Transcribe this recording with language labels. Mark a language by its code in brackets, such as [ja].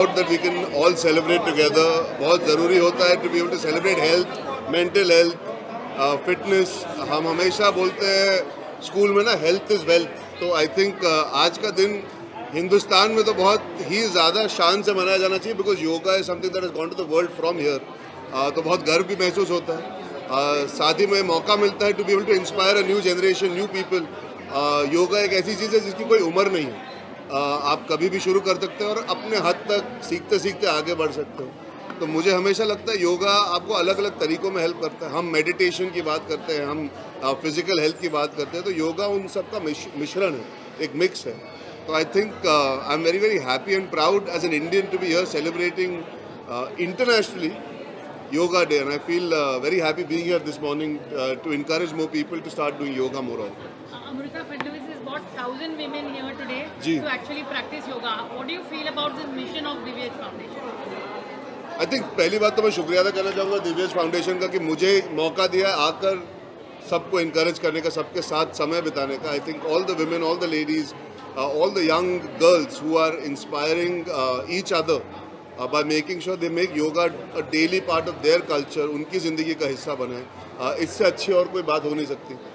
[en] we can all celebrate together. [hi] बहुत ज़रूरी होता है [en] to be able to celebrate health, mental health, fitness. [hi] हम हमेशा बोलते हैं स्कूल में ना [en] health is wealth. [hi] तो I think आज का दिन हिंदुस्तान में तो बहुत ही ज़्यादा शान से मनाया जाना चाहिए [en] because yoga is something that has gone to the world from here. [hi] तो बहुत गर्व भी महसूस होता है. साथ ही में मौका मिलता है [en] to be able to inspire a new generation, new people. [hi] Yoga एक ऐसी चीज़ है जिसकी कोई उम्र नहीं है. आप कभी भी शुरू कर सकते हो और अपने हद तक सीखते सीखते आगे बढ़ सकते हो. तो मुझे हमेशा लगता है योगा आपको अलग अलग तरीक़ों में हेल्प करता है. हम मेडिटेशन की बात करते हैं, हम फिज़िकल हेल्थ की बात करते हैं, तो योगा उन सब का मिश्रण है, एक मिक्स है. [en] तो I think I am very very happy and proud as an Indian to be here celebrating internationally Yoga Day, and I feel very happy being here this morning to encourage more people to start doing yoga more often. Amrita Fadnavis has got 1,000 women here today to actually practice yoga. What do you feel about this mission of Divyesh Foundation? [hi] I think पहली बात तो मैं शुक्रिया अदा करना चाहूँगा Divyesh foundation का कि मुझे मौका दिया आकर सबको इनकरेज करने का, सबके साथ समय बिताने का. [en] I think all the women, all the ladies, all the young girls who are inspiring each other by making sure they make yoga a daily part of their culture, [hi] उनकी ज़िंदगी का हिस्सा बने. इससे अच्छी और कोई बात हो नहीं सकती.